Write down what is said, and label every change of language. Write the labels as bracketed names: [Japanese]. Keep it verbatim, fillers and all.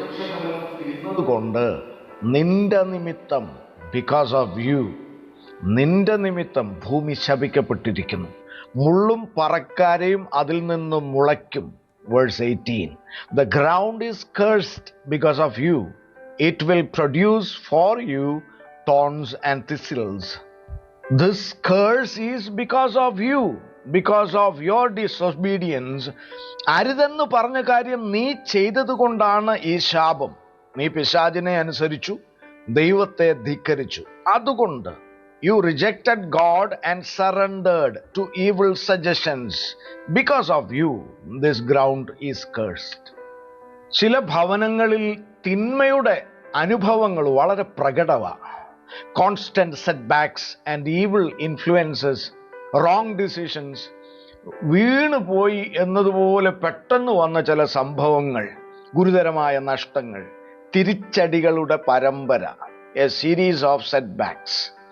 [Malayalam] എന്നതുകൊണ്ട് നിന്റെ നിമിത്തം, [English] because of you, [Malayalam] നിന്റെ നിമിത്തം ഭൂമി ശപിക്കപ്പെട്ടിരിക്കുന്നു. മുള്ളും പറക്കാരയും അതിൽ നിന്നും മുളയ്ക്കും. [English] Verse eighteen, the ground is cursed because of you, it will produce for you thorns and thistles. This curse is because of you, because of your disobedience. [Malayalam] അരുതെന്ന് പറഞ്ഞ കാര്യം നീ ചെയ്തതുകൊണ്ടാണ് ഈ ശാപം. നീ പിശാചിനെ അനുസരിച്ചു, ദൈവത്തെ ധിക്കരിച്ചു. അതുകൊണ്ട് [English] you rejected God and surrendered to evil suggestions. Because of you, this ground is cursed. [Malayalam] ചില ഭവനങ്ങളിൽ തിന്മയുടെ അനുഭവങ്ങൾ വളരെ പ്രകടമാണ്. [English] Constant setbacks and evil influences, wrong decisions, [Malayalam] വീണു പോയി എന്നതുപോലെ പെട്ടെന്ന് വന്ന ചില സംഭവങ്ങൾ, ഗുരുതരമായ നഷ്ടങ്ങൾ, തിരിച്ചടികളുടെ പരമ്പര, [English] a series of setbacks.